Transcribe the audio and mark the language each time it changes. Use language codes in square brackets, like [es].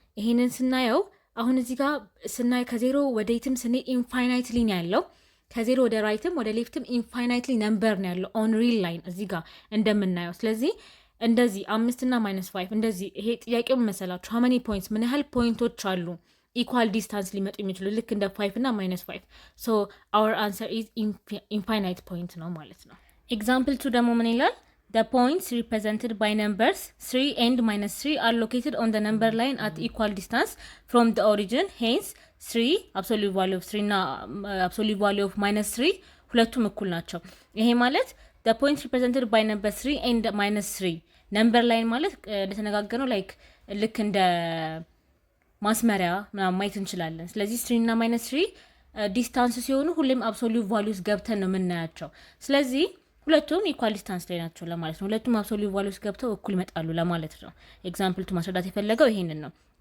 [am] ይህንን ስናየው አሁን እዚህ ጋር ስናይ ከዜሮ ወደ የትም ስንሄድ ኢንፋይናይትሊ ነው ያለው። ከዜሮ ወደ ራይትም ወደ ሌፍትም ኢንፋይናይትሊ ነምበር ነው ያለው ኦን ሪል ላይን እዚህ ጋር እንደምናየው። ስለዚህ እንደዚህ 5 እና -5 እንደዚህ ይሄ ጥያቄው መሰላችሁ [en] how many points [am] ምን ያህል ፖይንቶች አሉ ኢኳል ዲስታንስ ሊመጡ የሚችሉ ልክ እንደ 5 እና -5 ሶ [en] our answer is infinite point [am] ነው ማለት ነው። ኤግዛምፕል 2 ደግሞ ምን ይላል? [en] The points represented by numbers 3 and -3 are located on the number line at equal distance from the origin. Hence 3 absolute value of 3 እና absolute value of -3 [am] ሁለቱም እኩል ናቸው። ይሄ ማለት [en] the points represented by number 3 and -3 number line [am] ማለት እንደተነጋገረው ላይክ ልክ እንደ ማስመሪያ ምናምን ማየት እንችላለን። ስለዚህ 3 እና -3 ዲስታንስ ሲሆኑ ሁሌም አብሶሉት ቫሉስ ገብተን ነው የምናያቸው። ስለዚህ ሁለቱም ኢኳል ዲስታንስ ላይ ናቸው ለማለት ነው። ሁለቱም አብሶሉት ቫሉስ ገብተው እኩል ይመጣሉ ለማለት ነው። ኤግዛምፕል 2 ማስረዳት የፈለገው ይሄንን ነው።